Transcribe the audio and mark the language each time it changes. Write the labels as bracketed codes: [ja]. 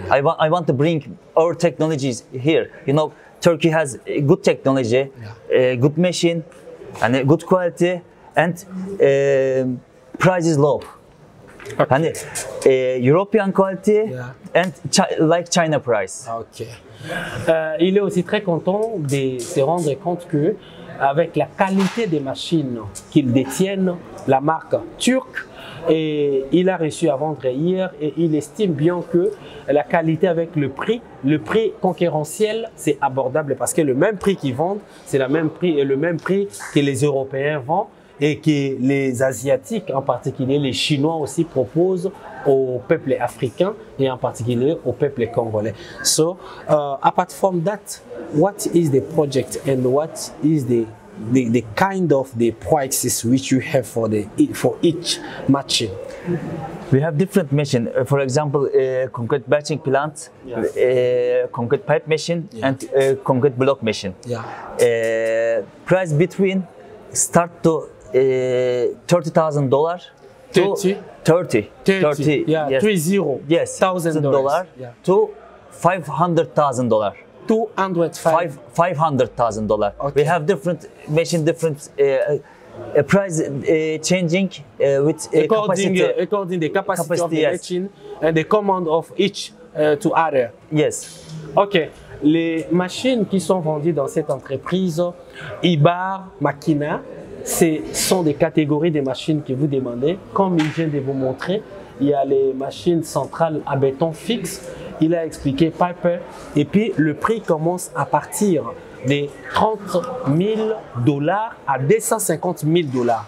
[en] I want to bring our technologies here. You know, Turkey has a good technology, a good machine, and a good quality, and price is low. Hani European quality and like China price. Ok. [fr] Il est aussi très content de se rendre compte que avec la qualité des machines qu'ils détiennent, la marque turque, et il a réussi à vendre hier et il estime bien que la qualité avec le prix concurrentiel, c'est abordable parce que le même prix qu'ils vendent, c'est le même prix que les Européens vendent et que les Asiatiques, en particulier les Chinois aussi, proposent au peuple africain et en particulier au peuple congolais. [en] So, apart from that, what is the project and what is the kind of the prices which you have for each machine? We have different machine. For example, concrete batching plant, concrete pipe machine, and concrete block machine. Yeah. Price between start to $30,000 to 30. Yeah, Yes. 30. Yes, $1,000 to $500,000. $500,000. Okay. We have different machine, different price changing with capacity. According the capacity of the yes. machine and the command of each to other. Yes. Ok. [fr] Les machines qui sont vendues dans cette entreprise, Ibar, Makina, ce sont des catégories de machines que vous demandez. Comme il vient de vous montrer, il y a les machines centrales à béton fixe. Il a expliqué Piper. Et puis, le prix commence à partir de $30,000 à $250,000.